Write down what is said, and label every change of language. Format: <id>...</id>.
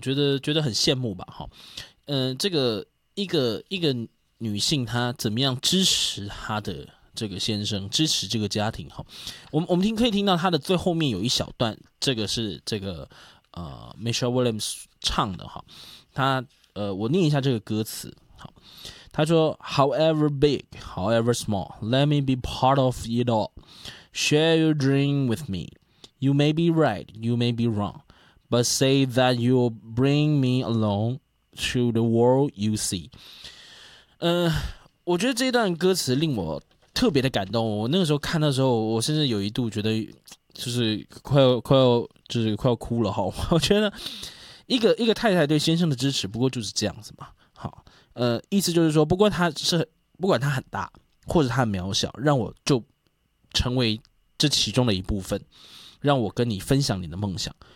<zh>我觉得很羡慕吧这个一个女性她怎么样支持她的这个先生，支持这个家庭我们听可以听到她的最后面有一小段，这个是这个。 Michelle Williams 唱的我念一下这个歌词。好，他说</zh> <en>However big, however small, let me be part of it all. Share your dream with me. You may be right, you may be wrong, but say that you'll bring me along to the world you see.</en> <zh>我觉得这段歌词令我特别的感动。我那个时候看的时候，我甚至有一度觉得就是快要哭了哈！我觉得一个太太对先生的支持，不过就是这样子嘛。好，意思就是说，不管他很大或者他很渺小，让我就成为这其中的一部分，让我跟你分享你的梦想。</zh>